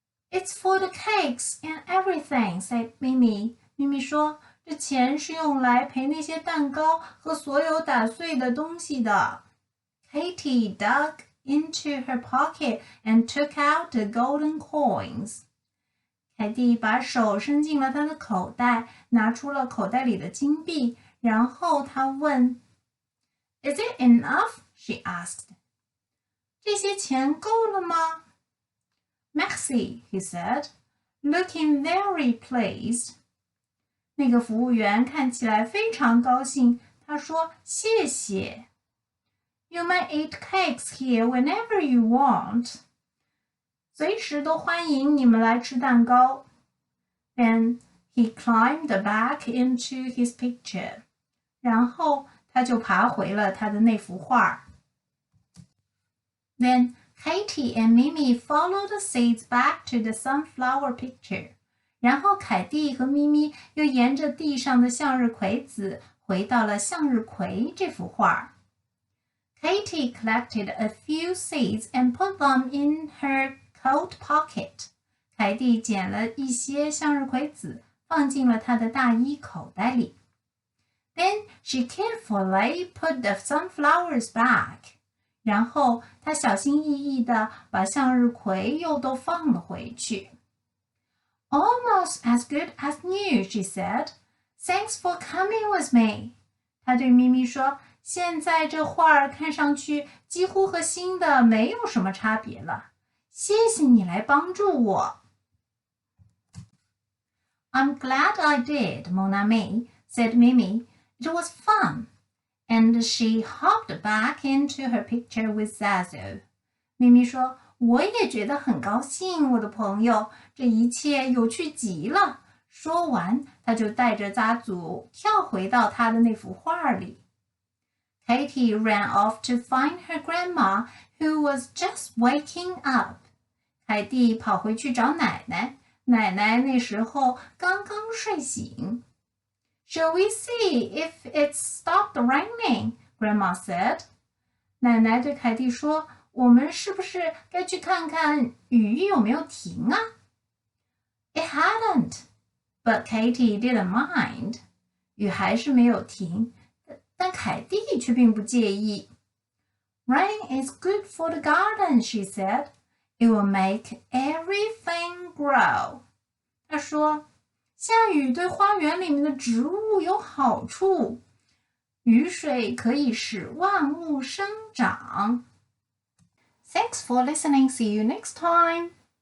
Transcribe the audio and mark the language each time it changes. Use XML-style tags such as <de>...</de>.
<en>It's for the cakes and everything, said Mimi.</en> <zh>咪咪说，这钱是用来赔那些蛋糕和所有打碎的东西的。</zh> <en>Katie dug into her pocket and took out the golden coins.</en> <zh>凯蒂把手伸进了她的口袋，拿出了口袋里的金币，然后她问</zh> <en>Is it enough? She asked.</en> <zh>这些钱够了吗？</zh> <en>Merci, he said, looking very pleased.</en> <zh>那个服务员看起来非常高兴，他说：“谢谢。”</zh> <en>You may eat cakes here whenever you want.</en> <zh>随时都欢迎你们来吃蛋糕。</zh> <en>Then he climbed back into his picture.</en> <zh>然后他就爬回了他的那幅画。</zh> <en>Then Katie and Mimi followed the seeds back to the sunflower picture.</en> <zh>然后凯蒂和咪咪又沿着地上的向日葵籽回到了向日葵这幅画。</zh> <en>Katie collected a few seeds and put them in her coat pocket.</en> <zh>凯蒂捡了一些向日葵籽，放进了她的大衣口袋里。</zh> <en>Then she carefully put the sunflowers back.</en> <zh>然后她小心翼翼地把向日葵又都放了回去。</zh> <en>Almost as good as new, she said. Thanks for coming with me.</en> <zh>她对咪咪说，现在这画儿看上去几乎和新的没有什么差别了。谢谢你来帮助我。</zh> <en>I'm glad I did,</en> <fr>mon ami,</fr> <en>said Mimi. It was fun. And she hopped back into her picture with Zazu.</en> <zh>咪咪说，我也觉得很高兴，我的朋友，这一切有趣极了。说完，他就带着扎祖跳回到他的那幅画里。</zh> <en>Katie ran off to find her grandma, who was just waking up.</en> <zh>凯蒂跑回去找奶奶，奶奶那时候刚刚睡醒。</zh> <en>Shall we see if it's stopped raining? Grandma said.</en> <zh>奶奶对凯蒂说，我们是不是该去看看雨有没有停啊？</zh> <en>It hadn't, but Katie didn't mind.</en> <zh>雨还是没有停，但凯蒂却并不介意。</zh> <en>Rain is good for the garden, she said. It will make everything grow.</en> <zh>她说，下雨对花园里面的植物有好处，雨水可以使万物生长。</zh> <en>Thanks for listening. See you next time.</en>